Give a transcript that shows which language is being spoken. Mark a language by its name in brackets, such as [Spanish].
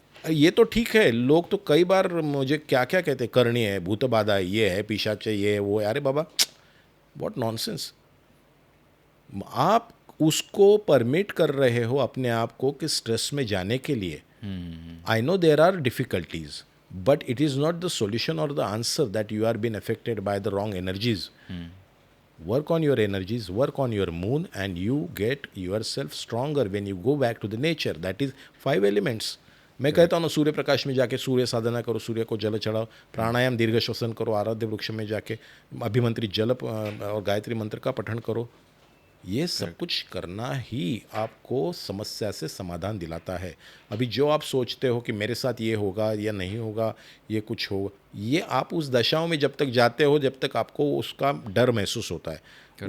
[Hindi] ये तो ठीक है, लोग तो कई बार मुझे क्या क्या कहते हैं, करनी है, भूत बाधा है, ये है, पिशाच है, ये है, वो है। अरे बाबा, [English] What nonsense. [Hindi] आप उसको परमिट कर रहे हो अपने आप को कि स्ट्रेस में जाने के लिए। [English] I know there are difficulties, but it is not the solution or the answer that you are being affected by the wrong energies. Work on your energies, work on your moon, and you get yourself stronger when you go back to the nature. That is 5 elements. [Hindi] मैं कहता हूँ ना, सूर्य प्रकाश में जाके सूर्य साधना करो, सूर्य को जल चढ़ाओ, प्राणायाम दीर्घ श्वसन करो, आराध्य वृक्ष में जाके अभिमंत्रित जल और गायत्री मंत्र का पठन करो। ये सब कुछ करना ही आपको समस्या से समाधान दिलाता है। अभी जो आप सोचते हो कि मेरे साथ ये होगा या नहीं होगा, ये कुछ होगा, ये आप उस दशाओं में जब तक जाते हो, जब तक आपको उसका डर महसूस होता है।